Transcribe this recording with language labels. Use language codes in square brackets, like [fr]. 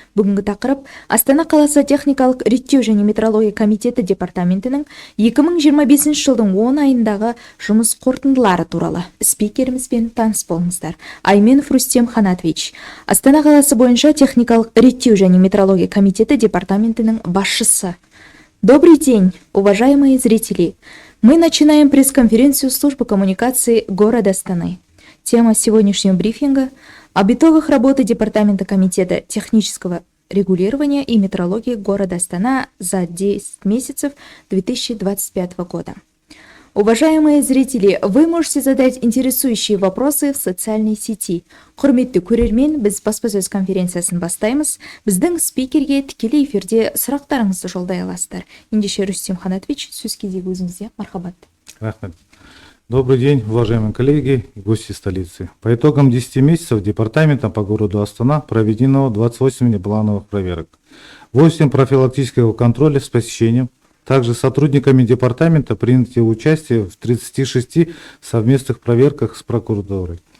[kk] Бүгінгі тақырып Астана қаласы техникалық реттеу және метрология комитеті департаментінің 2025 жылдың 10 айындағы жұмыс қорытындылары туралы. Спикерімізбен таныс болыңыздар. Айменов Рустем Ханатович, Астана қаласы бойынша техникалық реттеу және метрология комитеті департаментінің басшысы. [ru] Добрый день, уважаемые зрители! Мы начинаем пресс-конференцию службы коммуникации города Астаны. Тема сегодняшнего брифинга – об итогах работы Департамента комитета технического регулирования и метрологии города Астана за 10 месяцев 2025 года. Уважаемые зрители, вы можете задать интересующие вопросы в социальной сети. [kk] Құрметті көрермен, біз баспасөз конференциясын бастаймыз. Біздің спикерге тікелей эфирде сұрақтарыңызды жолдай аласыздар. Ендеше Рустем Ханатович, сөз кезегі өзіңізде. Мархабат. Рахмет. [ru] Добрый день, уважаемые коллеги и гости столицы. По итогам 10 месяцев департаментом по городу Астана проведено 28 неплановых проверок, 8 профилактического контроля с посещением. Также сотрудниками департамента приняли участие в 36 совместных проверках с прокуратурой.